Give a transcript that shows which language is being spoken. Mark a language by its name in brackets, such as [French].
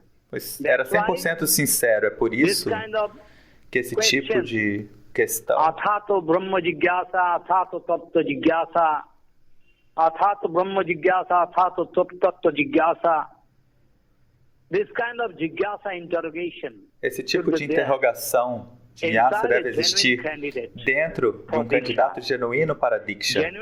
[Portuguese] Pois era 100% sincero. É por isso que esse tipo de questão, [Sanskrit] Athato Brahma Jigyasa, Athato Tattva Jigyasa, Athato Brahma Jigyasa, Athato Tattva Jigyasa, [English] this kind of Jigyasa interrogation, [Portuguese] esse tipo de interrogação, Jigyasa, deve existir dentro de um candidato genuíno para Diksha.